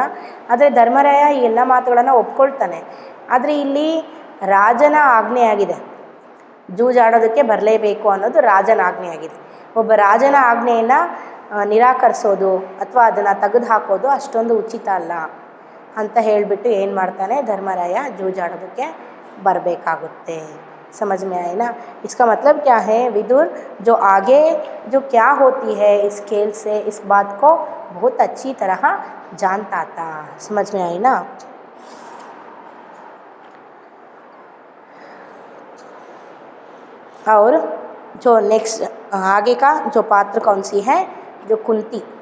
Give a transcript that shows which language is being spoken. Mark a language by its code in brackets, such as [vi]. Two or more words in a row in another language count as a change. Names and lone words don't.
[kn] ಆದರೆ ಧರ್ಮರಾಯ ಈ ಎಲ್ಲ ಮಾತುಗಳನ್ನು ಒಪ್ಕೊಳ್ತಾನೆ. ಆದರೆ ಇಲ್ಲಿ ರಾಜನ ಆಜ್ಞೆ ಆಗಿದೆ, ಜೂಜ್ ಆಡೋದಕ್ಕೆ ಬರಲೇಬೇಕು ಅನ್ನೋದು ರಾಜನ ಆಜ್ಞೆ ಆಗಿದೆ. ಒಬ್ಬ ರಾಜನ ಆಜ್ಞೆಯನ್ನು ನಿರಾಕರಿಸೋದು ಅಥವಾ ಅದನ್ನು ತೆಗೆದು ಹಾಕೋದು ಅಷ್ಟೊಂದು ಉಚಿತ ಅಲ್ಲ ಅಂತ ಹೇಳಿಬಿಟ್ಟು ಏನು ಮಾಡ್ತಾನೆ, ಧರ್ಮರಾಯ ಜೂಜ್ ಆಡೋದಕ್ಕೆ ಬರಬೇಕಾಗುತ್ತೆ. [hi] समझ में आए ना, इसका मतलब क्या है, विदुर जो आगे जो क्या होती है इस खेल से, इस बात को बहुत अच्छी तरह जानता था. समझ में आई ना. और जो नेक्स्ट आगे का जो पात्र कौन सी है, जो कुंती.